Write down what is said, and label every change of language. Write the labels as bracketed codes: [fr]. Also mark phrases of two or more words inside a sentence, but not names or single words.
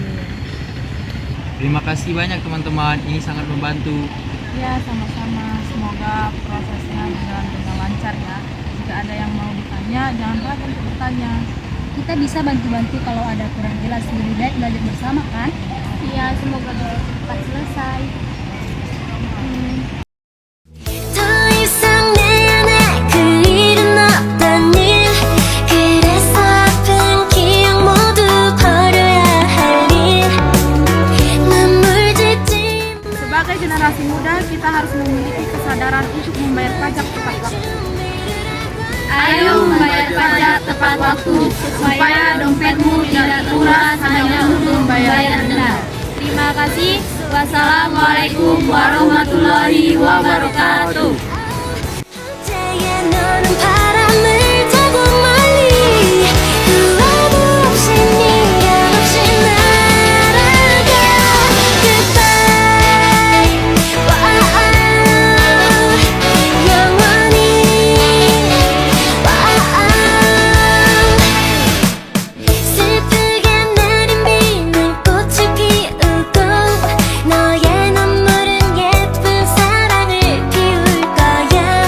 [id] Terima kasih banyak teman-teman, ini sangat membantu. Ya, sama-sama. Semoga prosesnya berjalan dengan lancar ya. Jika ada yang mau ditanya, jangan ragu untuk bertanya. Kita bisa bantu-bantu kalau ada kurang jelas. Lebih baik belajar bersama kan? Iya, semoga cepat selesai. [ko] 더 이상 내 안에 그 일은 없다니 그래서 아픈 기억 모두 버려야 할 일 눈물 짓지 [id] Sebagai generasi muda, kita harus memiliki kesadaran untuk membayar pajak tepat waktu. Ayo membayar pajak tepat waktu supaya dompetmu tidak teruras hanya untuk membayar denda. Terima kasih. [ar] والسلام عليكم ورحمة الله وبركاته. [ko] 언제에 너는 바람을 타고 멀리 후회도 없이 미련 없이 날아가 Goodbye 영원히 슬프게 내린 비는 꽃을 피우고 너의 눈물은 예쁜 사랑을 피울 거야